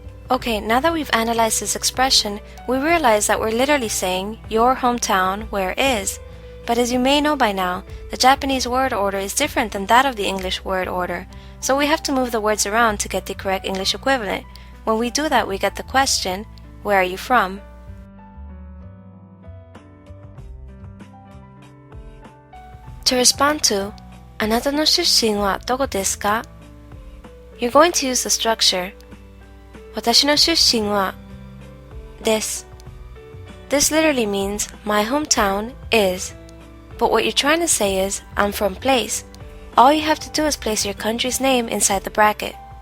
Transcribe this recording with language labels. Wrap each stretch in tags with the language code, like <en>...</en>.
<en>Okay, now that we've analyzed this expression, we realize that we're literally saying your hometown where is. But as you may know by now, the Japanese word order is different than that of the English word order, so we have to move the words around to get the correct English equivalent. When we do that, we get the question, where are you from? To respond to,</en> <ja>あなたの出身はどこですか?</ja> <en>You're going to use the structure,</en> <ja>私の出身はです.</ja> <en>This literally means, my hometown is. But what you're trying to say is, I'm from place. All you have to do is place your country's name inside the bracket.</en>